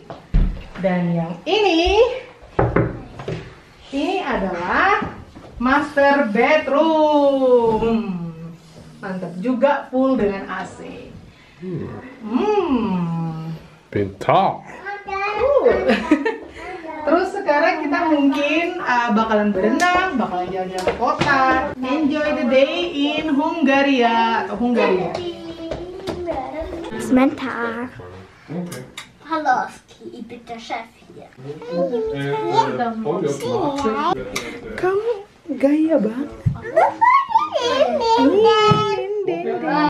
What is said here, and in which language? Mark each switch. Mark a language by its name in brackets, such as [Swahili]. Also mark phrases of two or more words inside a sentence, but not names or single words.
[Indonesian] Dan yang ini adalah master bedroom. Mantap juga, full dengan AC. Pintar. Terus sekarang kita mungkin bakalan berenang, bakalan jalan-jalan ke kota. [English] Enjoy the day in Hungaria atau Hungaria. [German] Kommentar. Hallo, ich bin der Chef hier. [Indonesian] Kamu gaya banget.